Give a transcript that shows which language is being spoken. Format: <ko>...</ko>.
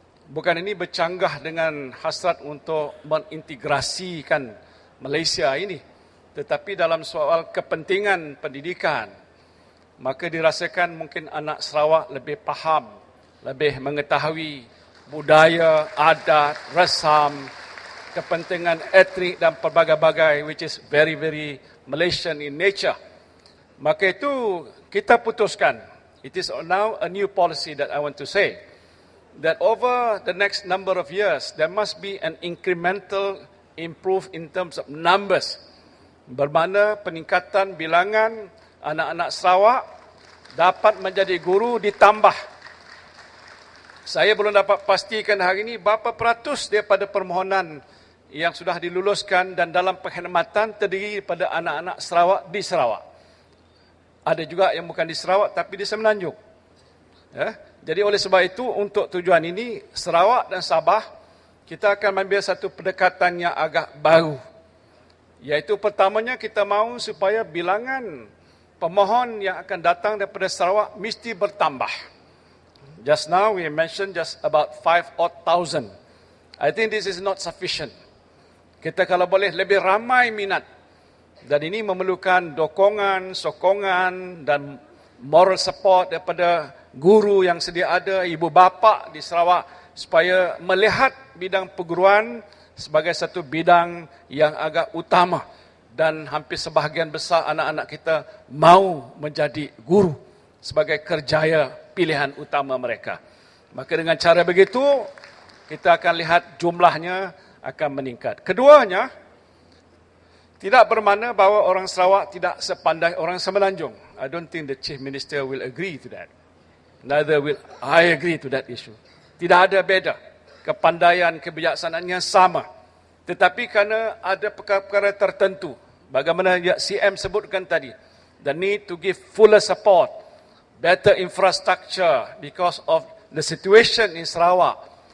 <ms>Bukan ini bercanggah dengan hasrat untuk mengintegrasikan Malaysia ini, tetapi dalam soal kepentingan pendidikan, maka dirasakan mungkin anak Sarawak lebih faham, lebih mengetahui budaya, adat, resam, kepentingan etnik dan pelbagai-bagai,</ms> <en>which is very, very Malaysian in nature.</en> <ms>Maka itu kita putuskan,</ms> <en>it is now a new policy that I want to say, that over the next number of years, there must be an incremental improve in terms of numbers.</en> <ms>Bermakna peningkatan bilangan anak-anak Sarawak dapat menjadi guru ditambah. Saya belum dapat pastikan hari ini berapa peratus daripada permohonan yang sudah diluluskan dan dalam penghematan terdiri daripada anak-anak Sarawak di Sarawak. Ada juga yang bukan di Sarawak tapi di Semenanjung. Ya? Jadi oleh sebab itu untuk tujuan ini Sarawak dan Sabah kita akan mengambil satu pendekatan yang agak baru. Iaitu pertamanya kita mahu supaya bilangan pemohon yang akan datang daripada Sarawak mesti bertambah.</ms> <en>Just now we mentioned just about 5,000. I think this is not sufficient.</en> <ms>Kita kalau boleh lebih ramai minat. Dan ini memerlukan dokongan, sokongan dan moral support daripada guru yang sedia ada, ibu bapa di Sarawak supaya melihat bidang perguruan sebagai satu bidang yang agak utama dan hampir sebahagian besar anak-anak kita mau menjadi guru sebagai kerjaya pilihan utama mereka. Maka dengan cara begitu, kita akan lihat jumlahnya akan meningkat. Keduanya, tidak bermakna bahawa orang Sarawak tidak sepandai orang Semenanjung.</ms> <en>I don't think the Chief Minister will agree to that. Neither will I agree to that issue.</en> <ms>Tidak ada beza. Kepandaian, kebijaksanaannya sama. Tetapi kerana ada perkara-perkara tertentu, bagaimana CM sebutkan tadi,</ms> <en>the need to give fuller support, better infrastructure because of the situation in Sarawak.</en>